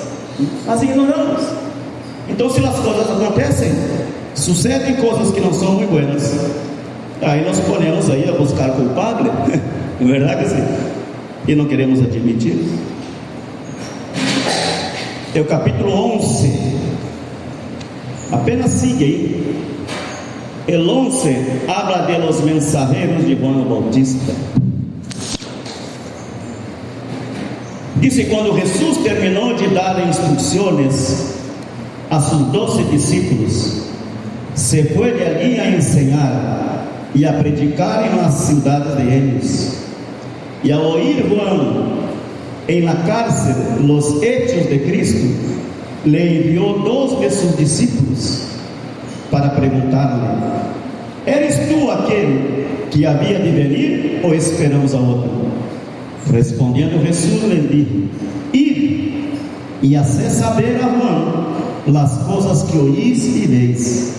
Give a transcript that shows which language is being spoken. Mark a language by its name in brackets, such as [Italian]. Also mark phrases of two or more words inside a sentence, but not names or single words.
[Portuguese] Então, se as coisas acontecem, sucedem coisas que não são muito buenas, aí nós ponemos aí a buscar culpable, não é verdade assim? E não queremos admitir. É o capítulo 11, apenas siga aí. [Spanish] El 11 habla de los mensajeros de Juan Bautista. Dice: [Portuguese] quando Jesus terminou de dar instruções a seus 12 discípulos, se foi de ali a ensinar e a predicar em las cidades de ellos. E ao [Spanish] oír Juan en la cárcel los hechos de Cristo, le envió 2 de sus discípulos para preguntarle: ¿eres tú aquel que había de venir o esperamos a otro? Respondiendo Jesús le dijo: id y haced saber a Juan las cosas que oís y veis.